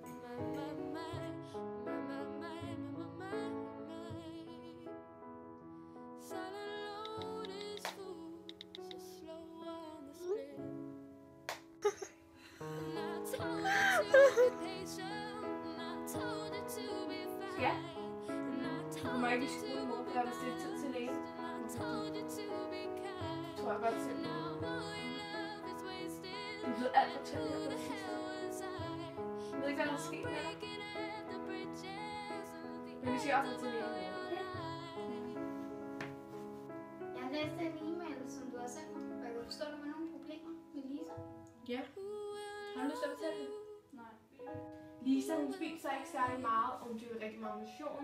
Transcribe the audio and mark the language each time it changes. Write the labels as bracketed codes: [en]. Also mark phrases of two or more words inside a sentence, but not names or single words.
[en] Silent load is full, so slow on the spin. And I told you to be patient, and I told you to be fine. [da] Ja. [en] And I [da] Du [en] told [da] må ikke [en] you [da] i [en] to [da] skole, mor, for der er bestilt tid til lægen. [en] and I told you to be kind. [da] Tror jeg godt selv. [en] Now all your love is wasted. [da] Du er blevet alt for tæt her på det sidste. [en] Hell was I? [da] Jeg ved ikke, hvad der er sket med dig. [en] Breaking at the bridges of the [da] Men vi skal også til det. Jeg har læst en e-mail, som du har sendt mig, og jeg kan forstå, at der var nogle problemer med Lisa. Ja. Har du lyst til at fortælle det? Nej. Lisa, hun spiser ikke særlig meget, og hun dyrker rigtig meget motion.